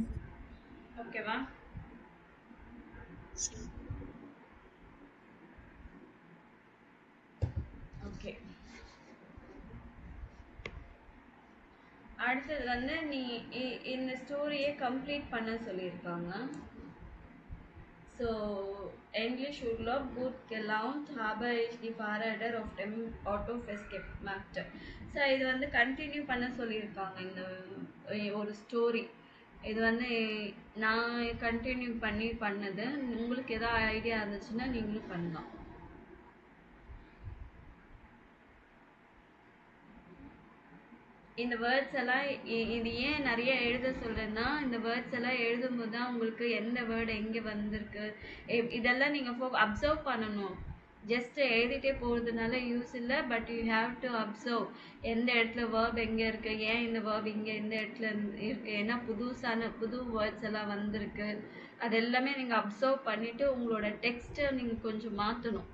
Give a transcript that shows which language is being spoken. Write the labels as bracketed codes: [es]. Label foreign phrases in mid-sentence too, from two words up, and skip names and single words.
[ta] ஓகேவா? ஓகே. அடுத்தது வந்து நீ இந்த ஸ்டோரியை கம்ப்ளீட் பண்ண சொல்லியிருக்காங்க. [de] So, English Urlaub gut gelaunt habe ich die Fahrräder auf dem Auto festgemacht. [ta] ஸோ இது வந்து கண்டினியூ பண்ண சொல்லியிருக்காங்க இந்த ஒரு ஸ்டோரி. இது வந்து நான் கண்டினியூ பண்ணது. உங்களுக்கு எதாவது ஐடியா இருந்துச்சுன்னா நீங்களும் பண்ணலாம். இந்த வேர்ட்ஸ் எல்லாம் இது ஏன் நிறைய எழுத சொல்றேன்னா, இந்த வேர்ட்ஸ் எல்லாம் எழுதும்போது தான் உங்களுக்கு எந்த வேர்டு எங்கே வந்திருக்கு இதெல்லாம் நீங்கள் அப்சர்வ் பண்ணணும். ஜஸ்ட் எழுதிட்டே போகிறதுனால யூஸ் இல்லை. [en] But you have to observe [ta] எந்த இடத்துல வேர்ப் எங்கே இருக்கு, ஏன் இந்த வேர்ப் இங்கே இந்த இடத்துல இருக்கு, ஏன்னா புது வேர்ட்ஸ் எல்லாம் வந்திருக்கு. அது எல்லாமே நீங்கள் அப்சர்வ் பண்ணிட்டு உங்களோட டெக்ஸ்ட்டை நீங்கள் கொஞ்சம் மாற்றணும்.